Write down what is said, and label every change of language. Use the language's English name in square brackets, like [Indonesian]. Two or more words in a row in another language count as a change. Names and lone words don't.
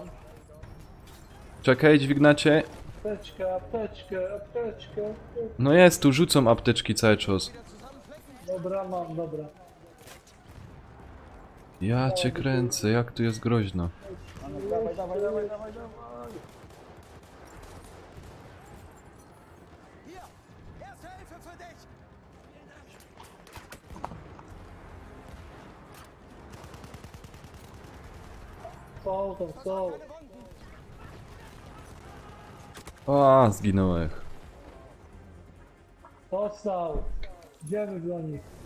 [Polish] czekaj, dźwignacie. Apteczkę, apteczkę, apteczkę. No jest, tu rzucą apteczki cały czas. Dobra, mam, dobra. Ja cię kręcę, jak tu jest groźno. Dawaj, dawaj, dawaj, dawaj, dawaj. [German] Hier, erste Hilfe für dich. [Polish] Co tam, co? O, zginąłem. Dostał. Idziemy do nich.